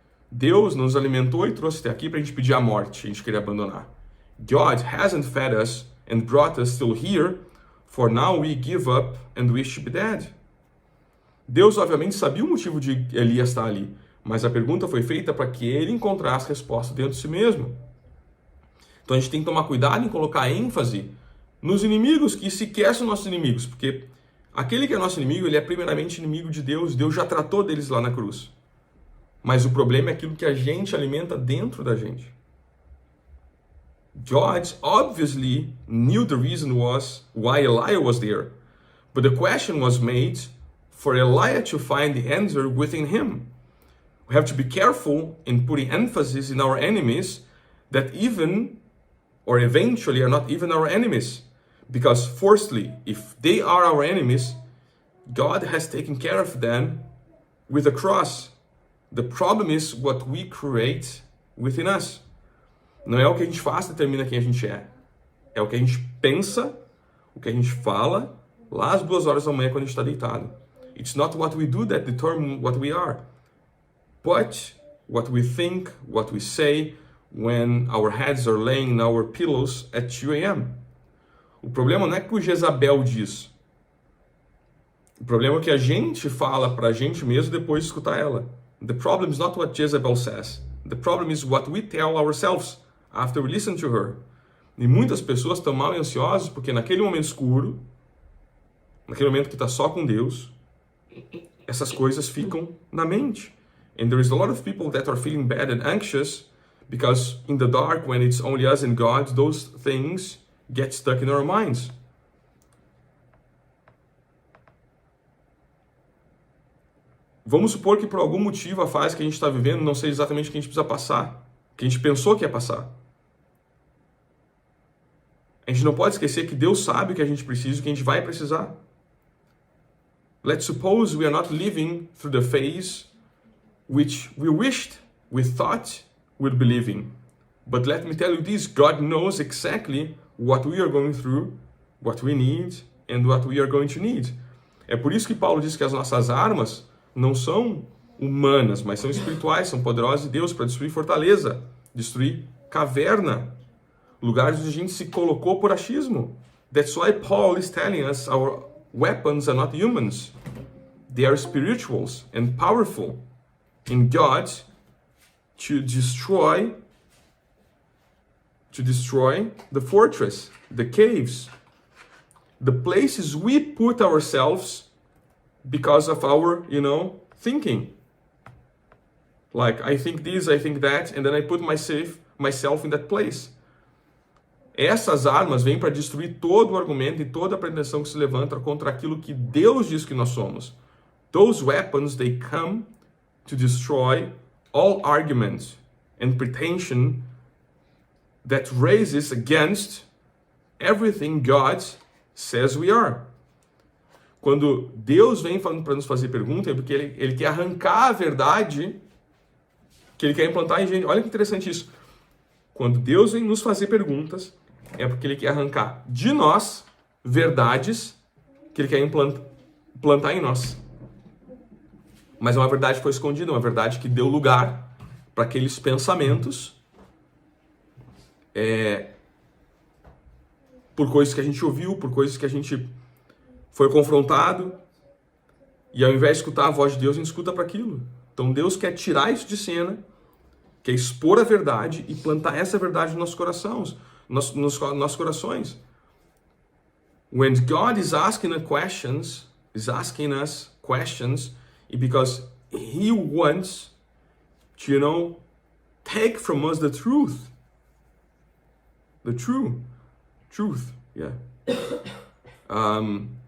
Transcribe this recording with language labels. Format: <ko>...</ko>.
<pt>Deus nos alimentou e trouxe até aqui para a gente pedir a morte, a gente queria abandonar.</pt> <en>God hasn't fed us and brought us till here, for now we give up and wish to be dead.</en> <pt>Deus obviamente sabia o motivo de Elias estar ali, mas a pergunta foi feita para que ele encontrasse a resposta dentro de si mesmo. Então a gente tem que tomar cuidado em colocar ênfase nos inimigos que sequer são nossos inimigos, porque aquele que é nosso inimigo, ele é primeiramente inimigo de Deus, Deus já tratou deles lá na cruz. Mas o problema é aquilo que a gente alimenta dentro da gente.</pt> <en>God obviously knew the reason was why Elijah was there, but the question was made for Elijah to find the answer within him. We have to be careful in putting emphasis in our enemies that even or eventually are not even our enemies. Because firstly, if they are our enemies, God has taken care of them with a cross. The problem is what we create within us.</en> <pt>Não é o que a gente faz que determina quem a gente é. É o que a gente pensa, o que a gente fala, lá às 2 horas da manhã quando a gente está deitado.</pt> <en>It's not what we do that determine what we are, but what we think, what we say when our heads are laying in our pillows at 2 a.m.</en> <pt>O problema não é que o Jezabel diz. O problema é que a gente fala para a gente mesmo depois de escutar ela.</pt> <en>The problem is not what Jezebel says. The problem is what we tell ourselves after we listen to her.</en> <pt>E muitas pessoas estão mal e ansiosas porque naquele momento escuro, naquele momento que está só com Deus, essas coisas ficam na mente.</pt> <en>And there is a lot of people that are feeling bad and anxious because in the dark, when it's only us and God, those things get stuck in our minds.</en> <pt>Vamos supor que por algum motivo a fase que a gente está vivendo não seja exatamente o que a gente precisa passar, o que a gente pensou que ia passar. A gente não pode esquecer que Deus sabe o que a gente precisa e o que a gente vai precisar.</pt> <en>Let's suppose we are not living through the phase which we thought we'd be living. But let me tell you this, God knows exactly what we are going through, what we need, and what we are going to need.</en> <pt>É por isso que Paulo diz que as nossas armas não são humanas, mas são espirituais, são poderosas de Deus para destruir fortaleza, destruir caverna, lugares onde a gente se colocou por achismo.</pt> <en>That's why Paul is telling us our weapons are not humans. They are spirituals and powerful in God to destroy the fortress, the caves, the places we put ourselves because of our, thinking. Like, I think this, I think that, and then I put myself in that place.</en> <pt>Essas armas vêm para destruir todo o argumento e toda a pretensão que se levanta contra aquilo que Deus diz que nós somos.</pt> <en>Those weapons, they come to destroy all argument and pretension that raises against everything God says we are.</en> <pt>Quando Deus vem para nos fazer pergunta, é porque ele quer arrancar a verdade que ele quer implantar em gente. Olha que interessante isso. Quando Deus vem nos fazer perguntas, é porque ele quer arrancar de nós verdades que ele quer implantar em nós. Mas é uma verdade que foi escondida, uma verdade que deu lugar para aqueles pensamentos por coisas que a gente ouviu, por coisas que a gente foi confrontado, e ao invés de escutar a voz de Deus, a gente escuta para aquilo. Então Deus quer tirar isso de cena, quer expor a verdade e plantar essa verdade nos nossos corações, nos nossos corações.</pt> <en>When God is asking us questions, it's because He wants to, take from us the truth. The truth, yeah.</en>